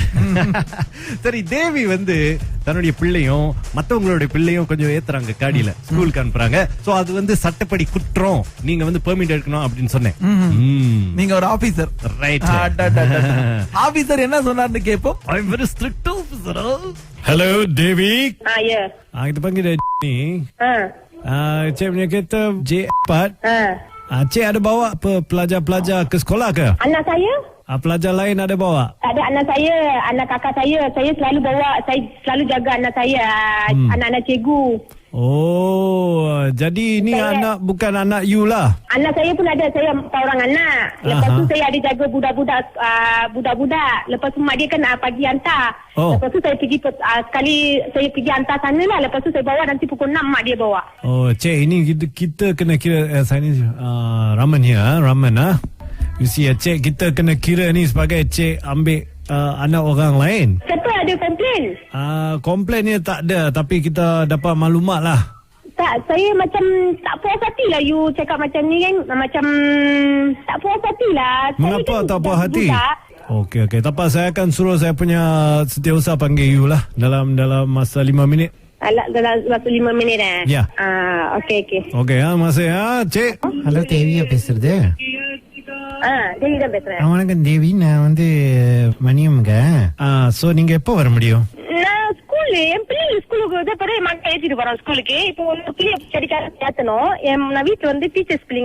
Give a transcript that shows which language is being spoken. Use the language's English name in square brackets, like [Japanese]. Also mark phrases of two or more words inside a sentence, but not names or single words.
[Tamil] சரி, தேவி வந்து தன்னுடைய பிள்ளையும் மத்தவங்களுடைய பிள்ளையும் கொஞ்சம் ஏத்துறாங்க, காடியில ஸ்கூலுக்கு அனுப்புறாங்க. சோ அது வந்து சட்டப்படி குற்றம், நீங்க வந்து பெர்மிட் எடுக்கணும் அப்படின்னு சொன்னேன். நீங்க ஒரு ஆபீசர், ரைட்? ஆபீசர் என்ன சொன்னார்னு கேப்போம். [English] I am very strict officer. ஹலோ தேவி. இது [Malay] panggil ni. Cik punya kereta J4. Cik ada bawa apa pelajar-pelajar ke sekolah ke? Anak saya? Pelajar lain ada bawa? Tak ada, anak saya, anak kakak saya. Saya selalu bawa, saya selalu jaga anak saya, anak-anak cikgu. Oh, jadi ini saya, anak bukan anak you lah? Anak saya pun ada, saya 4 orang anak. Lepas tu saya ada jaga budak-budak. Lepas tu mak dia kan pagi hantar. Lepas tu saya pergi, sekali saya pergi hantar sana lah. Lepas tu saya bawa, nanti pukul 6 mak dia bawa. Oh, Cik, ini kita kena kira, saya ni Raman here, Raman . [English] You see, [Malay] Cik, kita kena kira ni sebagai Cik ambil anak orang lain. Siapa ada komplain? Komplain ni tak ada, tapi kita dapat maklumat lah. Tak, saya macam tak puas hati lah you cakap macam ni kan. Macam tak puas hati lah. Mengapa kan tak puas hati? Okey, tak apa, saya akan suruh saya punya setiausaha panggil you lah dalam masa 5 minit. Dalam masa 5 minit Ya. Okey. Okey, masih Cik. [Tamil] ஹலோ தேவியா பேசுறது? தேவி தான் பேசுறேன். வணக்கம் தேவி, நான் வந்து மணியம்ங்க. சோ நீங்க எப்போ வர முடியும்? நான் என் பிள்ளைங்க ஸ்கூலுக்கு பிறகு மகன் ஏற்றிட்டு போறோம் ஸ்கூலுக்கு. இப்போ ஒரு பிள்ளைய படிக்காத ஏத்தணும். நான் வீட்டுல வந்து டீச்சர்ஸ் பிள்ளைங்க.